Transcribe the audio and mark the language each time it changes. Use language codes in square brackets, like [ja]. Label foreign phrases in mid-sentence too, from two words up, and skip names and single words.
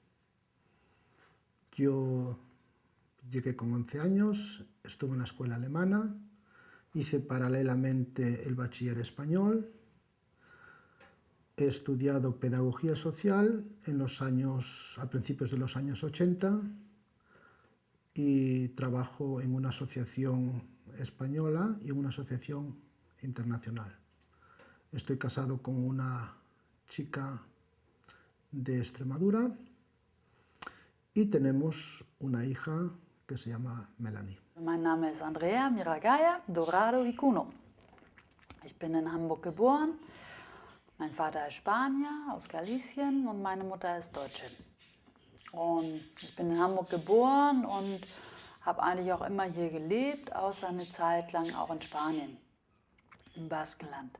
[es] Yo llegué con 11 años, estuve en la escuela alemana, hice paralelamente el bachiller español, he estudiado pedagogía social a principios de los años 80 y trabajo en una asociación española y en una asociación internacional. Estoy casado con una chica de Extremadura y tenemos una hija que se llama Melanie. [de] Mein Name ist Andrea Miragaya Dorado Vicuno. Ich bin in Hamburg geboren. Mein Vater ist Spanier aus Galicien und meine Mutter ist Deutsche. Und ich bin in Hamburg geboren und habe eigentlich auch immer hier gelebt, außer eine Zeit lang auch in Spanien, im Baskenland.